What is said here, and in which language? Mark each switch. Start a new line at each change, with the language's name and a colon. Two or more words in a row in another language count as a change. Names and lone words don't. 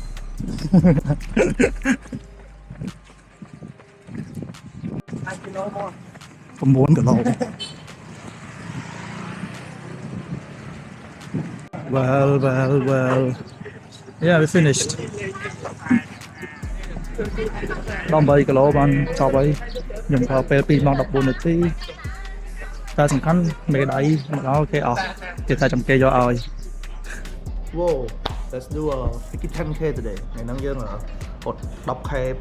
Khmer: 9 គីឡូ Well.
English: Yeah, we finished.
Khmer: 18គីឡូបានចប់ហើយខ្ញុំប្រើពេល2ម៉ោង14នាទីតែសំខាន់មេដាយមកដល់គេអស់គេថាចាំគេយកឲ្យ
English: Wow let's do a ticket 10k today
Khmer: ថ្ងៃហ្នឹងយើងអត់ 10k ពី